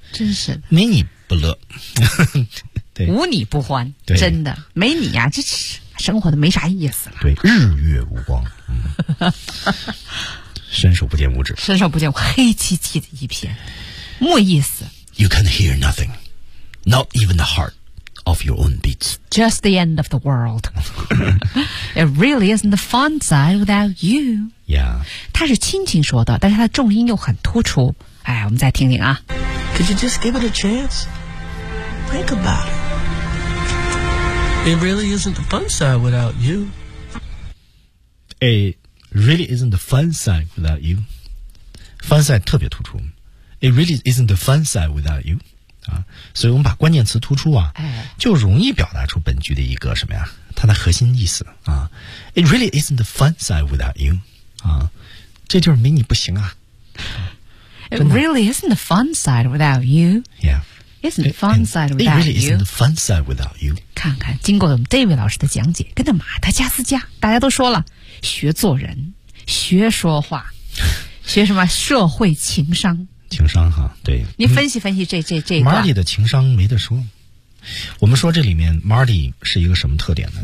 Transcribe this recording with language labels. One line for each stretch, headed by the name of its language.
Chinese: 真是没你不乐。对无你不欢对真的没你啊这生活的没啥意思了对日月无光、伸手不见五指伸手不见黑漆漆的一片没意思
English: You can hear nothing Not even the heart of your own beats Just the end of the world It really isn't the fun side without you Yeah
Chinese: 他是轻轻说的但是他的重音又很突出哎，我们再听听啊
English: Could you just give it a chance? Think about it. It really isn't the fun side without you. It really isn't the fun side without you. Fun side
Chinese: 特别突出。
English: It really isn't the fun side without you.
Chinese: 啊，所以我们把关键词突出啊，就容易表达出本句的一个什么呀？它的核心意思啊。
English: It really isn't the fun side without you.
Chinese: 啊，这就是没你不行啊。
English: It really isn't the fun side without you. Yeah. Isn't the fun side without you? It really isn't the fun side without you.
Chinese: 看看，经过我们 David 老师的讲解，跟着马达加斯加，大家都说了，学做人，学说话，学什么社会情商？情商哈，对。你分析分析这一段。 Marty 的情商没得说。我们说这里面 Marty 是一个什么特点呢？